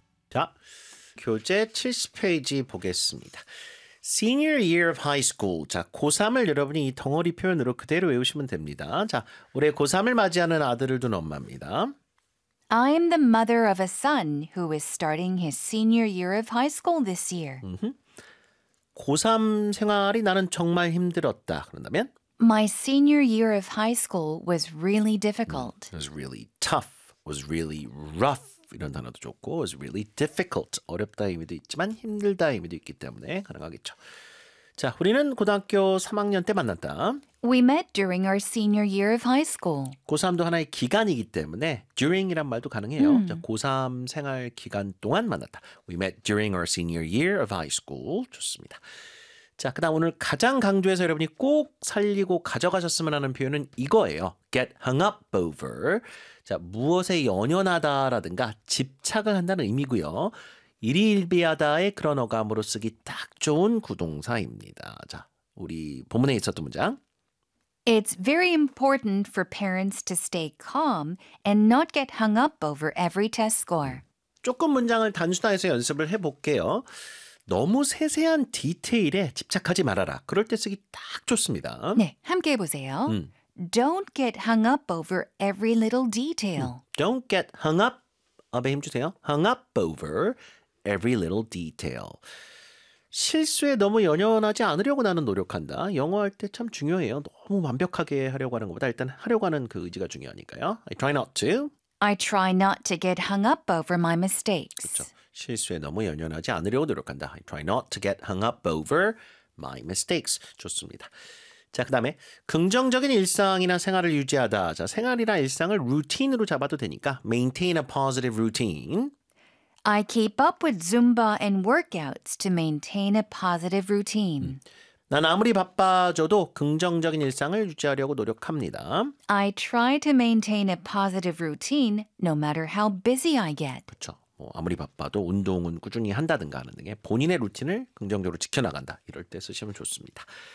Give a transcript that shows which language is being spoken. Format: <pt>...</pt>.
<ko>자, 교재 70페이지 보겠습니다.</ko> <en>Senior year of high school.</en> <ko>자, 고3을 여러분이 이 덩어리 표현으로 그대로 외우시면 됩니다. 자, 올해 고3을 맞이하는 아들을 둔 엄마입니다.</ko> <en>I am the mother of a son who is starting his senior year of high school this year.</en> <ko>고3 생활이 나는 정말 힘들었다. 그런다면?</ko> <en>My senior year of high school was really difficult. It was really tough. Was really rough.</en> <ko>이런 단어도 좋고</ko> <en>is really difficult.</en> <ko>어렵다 의미도 있지만 힘들다 의미도 있기 때문에 가능하겠죠. 자, 우리는 고등학교 3학년 때 만났다.</ko> <en>We met during our senior year of high school.</en> <ko>고3도 하나의 기간이기 때문에 during이란 말도 가능해요. 자, 고3 생활 기간 동안 만났다.</ko> <en>We met during our senior year of high school.</en> <ko>좋습니다. 자, 그다음 오늘 가장 강조해서 여러분이 꼭 살리고 가져가셨으면 하는 표현은 이거예요.</ko> <en>Get hung up over.</en> <ko>자, 무엇에 연연하다라든가 집착을 한다는 의미고요. 일희일비하다의 그런 어감으로 쓰기 딱 좋은 구동사입니다. 자, 우리 본문에 있었던 문장.</ko> <en>It's very important for parents to stay calm and not get hung up over every test score.</en> <ko>조금 문장을 단순화해서 연습을 해볼게요. 너무 세세한 디테일에 집착하지 말아라. 그럴 때 쓰기 딱 좋습니다. 네, 함께 해보세요.</ko> <en>Don't get hung up over every little detail. Don't get hung up.</en> <ko>아베 힘주세요.</ko> <en>Hung up over every little detail.</en> <ko>실수에 너무 연연하지 않으려고 나는 노력한다. 영어할 때 참 중요해요. 너무 완벽하게 하려고 하는 것보다 일단 하려고 하는 그 의지가 중요하니까요.</ko> <en>I try not to get hung up over my mistakes.</en> <ko>그렇죠. 실수에 너무 연연하지 않으려고 노력한다.</ko> <en>I try not to get hung up over my mistakes.</en> <ko>좋습니다. 자, 그 다음에 긍정적인 일상이나 생활을 유지하다. 자, 생활이나 일상을 루틴으로 잡아도 되니까</ko> <en>maintain a positive routine. I keep up with Zumba and workouts to maintain a positive routine.</en> <ko>난 아무리 바빠져도 긍정적인 일상을 유지하려고 노력합니다.</ko> <en>I try to maintain a positive routine no matter how busy I get.</en> <ko>그렇죠. 뭐 아무리 바빠도 운동은 꾸준히 한다든가 하는 등의 본인의 루틴을 긍정적으로 지켜나간다. 이럴 때 쓰시면 좋습니다.</ko>